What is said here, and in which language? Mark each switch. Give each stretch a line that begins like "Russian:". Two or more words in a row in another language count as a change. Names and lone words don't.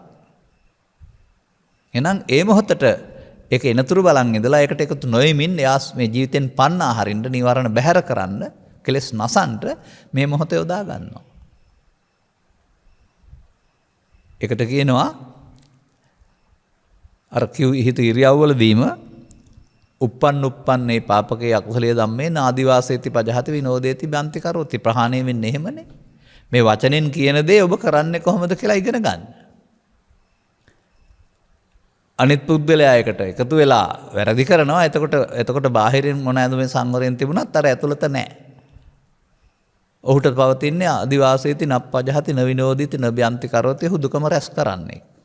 Sinhala: එහෙනම් ඒ මොහොතට ඒක එනතුරු බලන් ඉඳලා ඒකට එකතු නොෙමින් එයා මේ ජීවිතෙන් පන්නා හරින්න නිවරණ බැහැර කරන්න කෙලස් නසන්ට මේ මොහොතේ යොදා ගන්නවා. එකට කියනවා අර කිව් හිත ඉරියව්වලදීම uppන්නේ
Pali: පාපකේ අකුසලයේ ධම්මේ නාදිවාසේති පජහති විනෝදේති බන්ති කරෝති
Sinhala: ප්‍රහාණය වෙන්නේ එහෙමනේ. මේ වචනෙන් කියන දේ ඔබ කරන්නේ කොහොමද කියලා ඉගෙන ගන්න. අනිත් පුද්ගලයා එකට එකතු වෙලා වැරදි කරනවා. එතකොට බාහිරින් මොන ඇඳුමේ සංවරයෙන් තිබුණත් අර ඇතුළත නැහැ. ඔහුට පවතින්නේ
Pali: ආදිවාසීති නප්පජහති නවිනෝදිති නබ්‍යන්ති කරෝති
Sinhala: හුදුකම රැස් කරන්නේ.